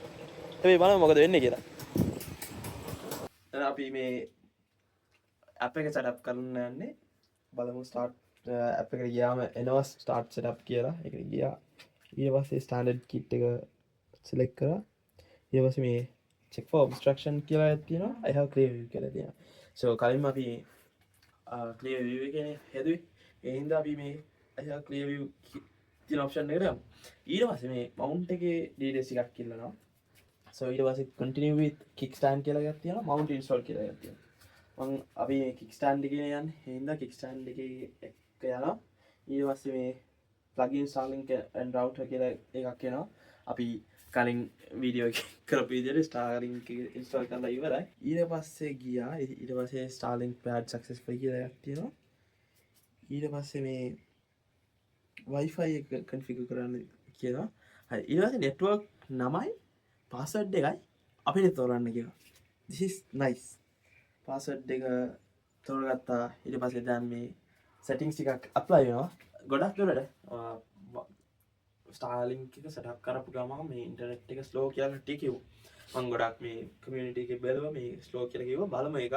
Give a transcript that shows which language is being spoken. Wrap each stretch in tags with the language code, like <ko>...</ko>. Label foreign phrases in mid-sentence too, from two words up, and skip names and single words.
<si>හැබැයි බලමු මොකද වෙන්නේ කියලා. දැන් අපි මේ ඇප් එක සෙටප් කරන්න යන්නේ. බලමු</si> <en>start app</en> <si>එකට ගියාම එනවා</si> <en>start setup</en> <si>කියලා. ඒකට ගියා. ඊට පස්සේ</si> <en>standard kit</en> <si>එක සිලෙක්ට් කරා. ඊට පස්සේ මේ</si> <en>check for obstruction</en> <si>කියලා එකක් තියෙනවා.</si> <en>I have clear view</en> <si>කියලා තියෙනවා. so කලින්ම අපි</si> <en>clear view</en> <si>එකනේ හැදුවේ. ඒ හින්දා අපි මේ</si> <en>I have clear view</en> <si>තියෙන option එකට යමු. ඊට පස්සේ මේ mount එකේ details ටිකක් ඉල්ලනවා. so ඊට පස්සේ</si> <en>continue with kickstand</en> <si>කියලා එකක් තියෙනවා.</si> <en>mount install</en> <si>කියලා එකක් තියෙනවා. මම අපි මේ kickstand එකේ යන්නේ. ඒ හින්දා kickstand එකේ එක යනවා. ඊට පස්සේ මේ</si> <en>plugin Starlink and router</en> <si>කියලා එකක් එනවා. අපි කලින් වීඩියෝ එක කරපු විදිහට Starlink එක install කරලා ඉවරයි. ඊට පස්සේ ගියා. ඊට පස්සේ</si> <en>Starlink paired successfully</en> <si>කියලා එකක් තියෙනවා. ඊට පස්සේ මේ Wi-Fi එක configure කරන්න කියනවා. හරි. ඊට පස්සේ network නමයි password එකයි අපිට තෝරන්න කියනවා.</si> <en>This is nice.</en> <si>password එක තෝරගත්තා. ඊට පස්සේ දැන් මේ settings ටිකක් apply වෙනවා. ගොඩක් දුරට Starlink එක setup කරපු ගමන් මේ internet එක slow කියලා ටික කිව්වා. මම ගොඩක් මේ community එකේ බැලුවා මේ slow කියලා කිව්වා. බලමු ඒක.</si>